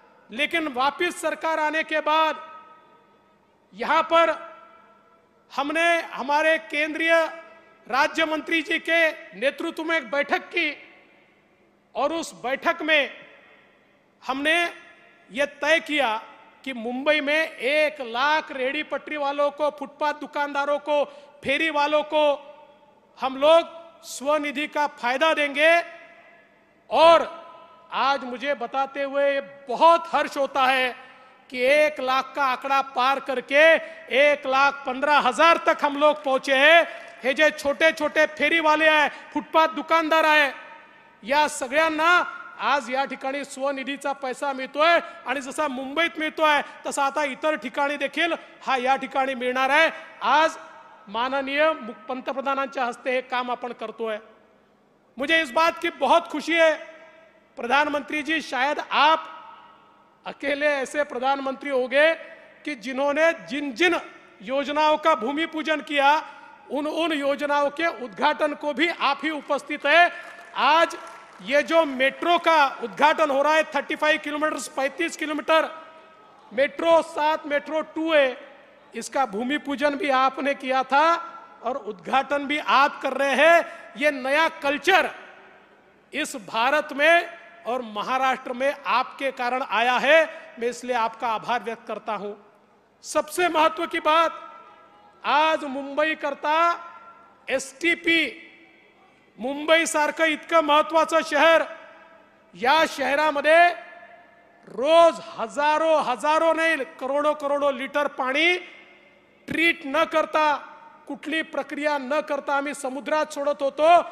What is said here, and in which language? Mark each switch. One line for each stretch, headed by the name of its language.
Hindi: लेकिन वापस सरकार आने के बाद यहां पर हमने हमारे केंद्रीय राज्य मंत्री जी के नेतृत्व में एक बैठक की और उस बैठक में हमने यह तय किया कि मुंबई में 1 लाख रेहड़ी पटरी वालों को, फुटपाथ दुकानदारों को, फेरी वालों को हम लोग स्वनिधि का फायदा देंगे। और आज मुझे बताते हुए बहुत हर्ष होता है कि 1 लाख का आंकड़ा पार करके 1,15,000 तक हम लोग पहुंचे हैं।
Marathi: हे जे छोटे छोटे फेरी वाले आहे, फुटपाथ दुकानदार आहे, या सगळ्यांना आज या ठिकाणी स्वनिधीचा पैसा मिळतोय आणि जसा मुंबईत मिळतोय तसा आता इतर ठिकाणी देखील हा या ठिकाणी मिळणार आहे। आज माननीय पंतप्रधानांच्या हस्ते हे काम आपण करतोय।
Hindi: मुझे इस बात की बहुत खुशी है प्रधानमंत्री जी, शायद आप अकेले ऐसे प्रधानमंत्री होंगे कि जिन्होंने जिन जिन योजनाओं का भूमि पूजन किया उन योजनाओं के उद्घाटन को भी आप ही उपस्थित है। आज ये जो मेट्रो का उद्घाटन हो रहा है 35 किलोमीटर, 35 किलोमीटर मेट्रो, 7 मेट्रो 2 है, इसका भूमि पूजन भी आपने किया था और उद्घाटन भी आप कर रहे हैं। ये नया कल्चर इस भारत में और महाराष्ट्र में आपके कारण आया है। मैं इसलिए आपका आभार व्यक्त करता हूं।
Marathi: सबसे महत्व की बात, आज मुंबई करता एसटीपी, मुंबई सारखं इतकं महत्वाचं शहर, या शहरामध्ये रोज हजारो नाही करोडो लिटर पाणी ट्रीट न करता, कुठली प्रक्रिया न करता आम्ही समुद्रात सोडत होतो।